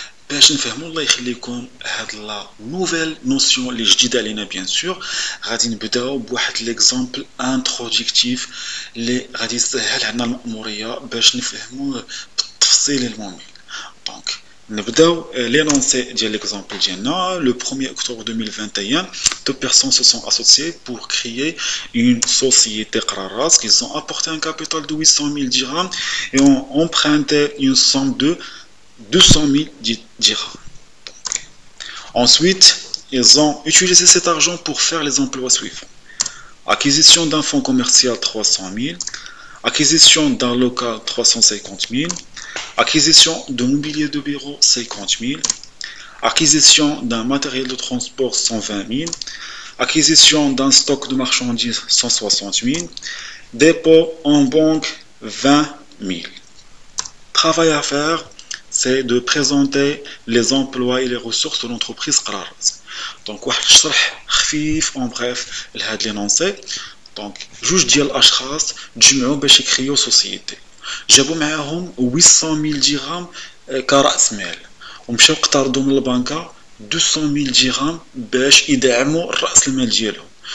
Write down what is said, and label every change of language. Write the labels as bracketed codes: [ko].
[ar] باش نفهموا الله يخليكم هاد [fr] لا نوفيل نوسيون [ar] اللي جديده علينا بيان سور، غادي نبداو بواحد [fr] ليكزامبل انتروديكتيف [ar] اللي غادي يسهل عنا المأموريه باش نفهموا بالتفصيل الممل. دونك نبداو [fr] l'énoncé de l'exemple [ar] ديالنا. [fr] Le 1er octobre 2021, deux personnes se sont associées pour créer une société Qraras. Ils ont apporté un capital de 800 000 dirhams et ont emprunté une somme de 200 000 dirhams. Ensuite, ils ont utilisé cet argent pour faire les emplois suivants. Acquisition d'un fonds commercial 300 000, acquisition d'un local 350 000, acquisition de mobilier de bureau 50 000, acquisition d'un matériel de transport 120 000, acquisition d'un stock de marchandises 160 000, dépôt en banque 20 000. Travail à faire, c'est de présenter les emplois et les ressources de l'entreprise Qraras. [ar] Donc واحد الشرح خفيف [fr] en bref [ar] لهاد l'énoncé. دونك جوج ديال الاشخاص تجمعوا باش يكريو سوسيتي، جابوا معاهم 800 000 درهم كرأس مال، ومشاو اقترضوا من البنكة 200 000 درهم باش يدعموا رأس المال ديالهم.